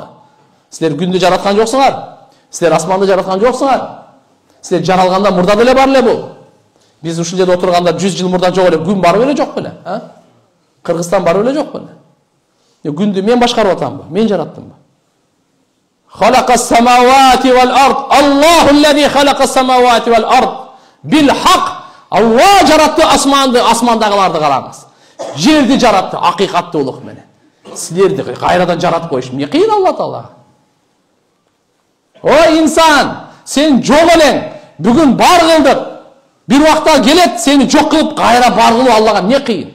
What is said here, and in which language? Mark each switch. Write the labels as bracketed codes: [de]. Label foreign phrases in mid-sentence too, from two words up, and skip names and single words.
[ky] Силер күндү жараткан жоксуңар. Силер асманды жараткан жоксуңар. Силер жаралганда мурда деле бар эле бул. Биз ушул жерде отурганда 100 жыл мурда жок эле, күн бар беле жок беле? Кыргызстан бар беле жок беле? Күндү мен башкарып атамбы? Мен жараттымбы? [ar] خلق السماوات والأرض. الله الذي خلق السماوات والأرض. بالحق. [ky] Алла жаратты асманды, асмандагыларды караңыз. Жерди жаратты, акыйкаттуулук менен. Силерди кайрадан жаратып коюш эмне кыйын Алла Таала. Ой инсан, сен жок элең. Бүгүн бар кылдык. Бир убакта келет, сени жок кылып кайра бар кылуу Аллага эмне кыйын.